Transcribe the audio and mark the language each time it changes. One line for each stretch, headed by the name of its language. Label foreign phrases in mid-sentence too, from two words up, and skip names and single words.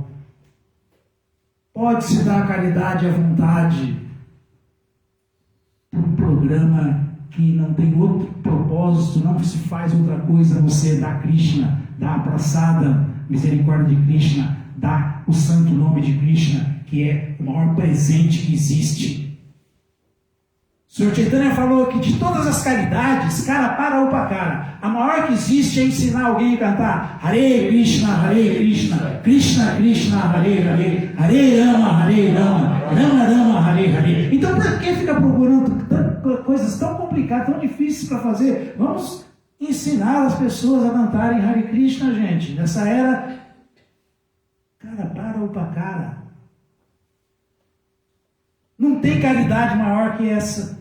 Portuguese: Pode-se dar caridade à vontade para um programa que não tem outro propósito, não se faz outra coisa, você dá Krishna, dá a praçada, misericórdia de Krishna, dá o santo nome de Krishna, que é o maior presente que existe. O Senhor Chaitanya falou que de todas as caridades,
Bangla: কর পর উপকার,
Portuguese: a maior que existe é ensinar alguém a cantar
Sanskrit: हरे कृष्ण कृष्ण कृष्ण हरे हरे हरे राम राम राम हरे हरे,
Portuguese: Hare Rama, Rama Rama, Hare Hare. Então por que fica procurando coisas tão complicadas, tão difíceis para fazer? Vamos ensinar as pessoas a cantarem
Sanskrit: हरे कृष्ण,
Portuguese: gente. Nessa era,
Bangla: কর পর উপকার.
Portuguese: Não tem caridade maior que essa.